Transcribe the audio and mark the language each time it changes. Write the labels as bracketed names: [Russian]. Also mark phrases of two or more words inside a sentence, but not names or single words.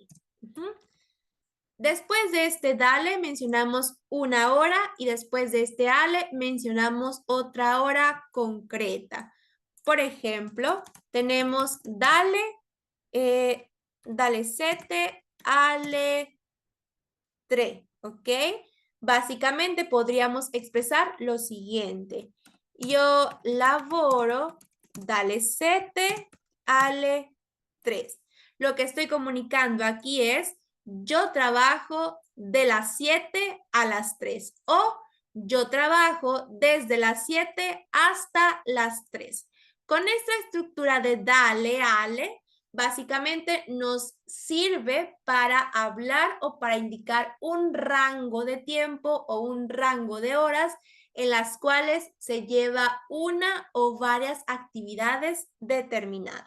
[Spanish] Después de este dale mencionamos una hora y después de este ale mencionamos otra hora concreta. Por ejemplo, tenemos dale, dale 7, ale 3, ¿ok? Básicamente podríamos expresar lo siguiente. [Italian] Io lavoro dalle 7 alle 3. [Spanish] Lo que estoy comunicando aquí es yo trabajo de las 7 a las 3 o yo trabajo desde las 7 hasta las 3. Con esta estructura de dale, ale, básicamente nos sirve para hablar o para indicar un rango de tiempo o un rango de horas en las cuales se lleva una o varias actividades determinadas.